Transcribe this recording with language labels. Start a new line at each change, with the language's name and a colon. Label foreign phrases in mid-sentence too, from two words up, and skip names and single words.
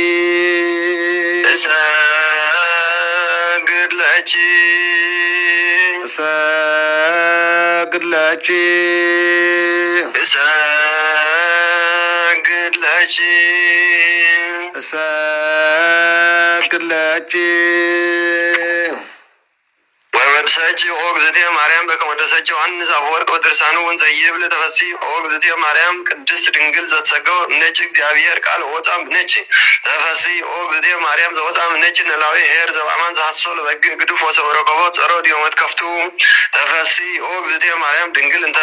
Geez: እሰግድ ለኪ እሰግድ ለኪ እሰግድ ለኪ እሰግድ ለኪ ወወድሰች ኦግዝእትየ ማርያም በከመ ወደሰች ዮሐንስ አፈወርቅ በድርሳኑ ወንዘ ይብል ተፈሥሒ ኦግዝእትየ ማርያም ቅድስት ድንግል ዘተሰገወ እምኔኪ እግዚአብሔር ቃል ወፃ እምኔኪ ተፈሥሒ ኦግዝእትየ ማርያም ዘወፃ እምኔኪ ኖላዊ ኄር ዘበአማን ዘሐሰሶ ለበግዕ ግዱፍ ወሰው ረከቦ ጸሮ ዲዮመት ከፍቱ ተፈሥሒ ኦግዝእትየ ማርያም ድንግል እንተ